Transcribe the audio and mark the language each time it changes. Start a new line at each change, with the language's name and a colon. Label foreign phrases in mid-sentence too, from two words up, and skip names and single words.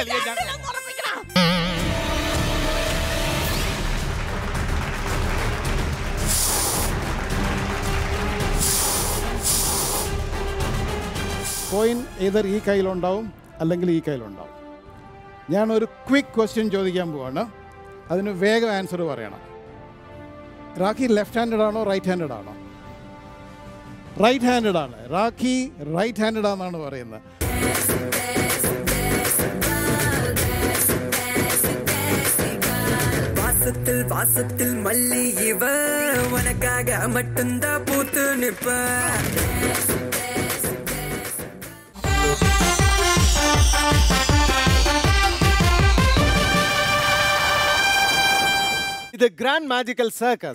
Malayalam: കോയിൻ ഏതർ ഈ കയ്യിലുണ്ടാവും അല്ലെങ്കിൽ ഈ കയ്യിലുണ്ടാവും. ഞാനൊരു
English: quick question
Malayalam: ചോദിക്കാൻ പോവാണ്, അതിന് വേഗം ആൻസർ പറയണം. റാഖി
English: left handed
Malayalam: ആണോ
English: right handed
Malayalam: ആണോ?
English: right handed
Malayalam: ആണ്. റാഖി
English: right handed
Malayalam: ആണെന്നാണ് പറയുന്നത്.
Tamil: வாசத்தில் மல்லி இவ உனக்காக மட்டும்தான் பூத்து நிற்ப.
English: The Grand Magical Circus